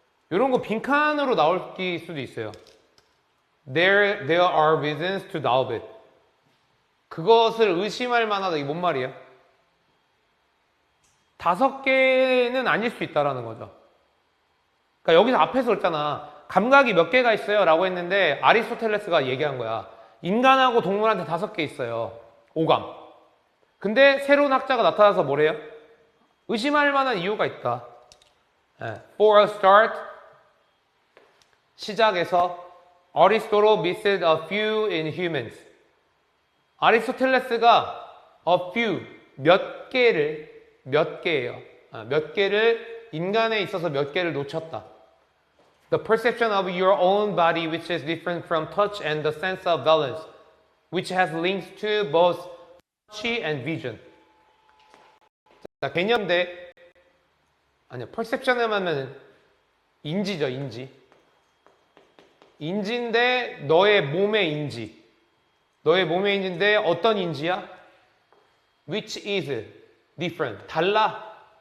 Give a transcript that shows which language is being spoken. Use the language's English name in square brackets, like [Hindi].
[Korean] 이런 거 빈칸으로 나올 수도 있어요. [English] There are reasons to doubt it. [Korean] 그것을 의심할 만하다. 이게 뭔 말이야? 5개는 아닐 수 있다라는 거죠. 그러니까 여기서 앞에서 그랬잖아. 감각이 몇 개가 있어요? 라고 했는데 아리스토텔레스가 얘기한 거야. 인간하고 동물한테 5개 있어요. 오감. 근데 새로운 학자가 나타나서 뭐래요? 의심할 만한 이유가 있다. [English] For a start, 시작에서 Aristotle missed a few in humans. [Korean] 아리스토텔레스가 a few, 몇 개예요. 몇 개를 인간에 있어서 몇 개를 놓쳤다. [English] The perception of your own body which is different from touch and the sense of balance which has links to both touch and vision. [Korean] 자, 개념대 아니야, perception 하면 인지죠, 인지. 인지인데 너의 몸의 인지. 너의 몸의 인지인데 어떤 인지야? [English] Which is different. [Korean] 달라.